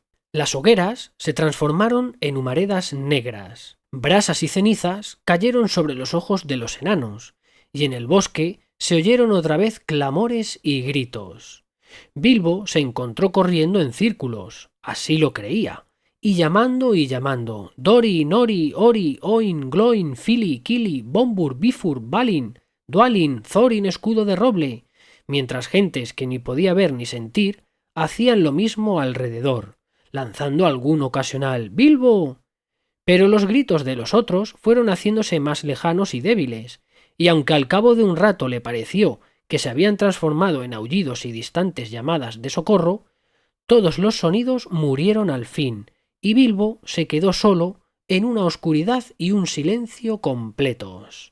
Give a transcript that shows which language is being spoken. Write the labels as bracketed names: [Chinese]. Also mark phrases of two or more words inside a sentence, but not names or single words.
[Spanish] Las hogueras se transformaron en humaredas negras. Brasas y cenizas cayeron sobre los ojos de los enanos, y en el bosque se oyeron otra vez clamores y gritos. Bilbo se encontró corriendo en círculos, así lo creía, y llamando, Dori, Nori, Ori, Oin, Gloin, Fili, Kili, Bombur, Bifur, Balin, Dwalin, Thorin, escudo de roble, mientras gentes que ni podía ver ni sentir hacían lo mismo alrededor, lanzando algún ocasional «¡Bilbo!». Pero los gritos de los otros fueron haciéndose más lejanos y débiles, y aunque al cabo de un rato le pareció que se habían transformado en aullidos y distantes llamadas de socorro, todos los sonidos murieron al fin, y Bilbo se quedó solo en una oscuridad y un silencio completos.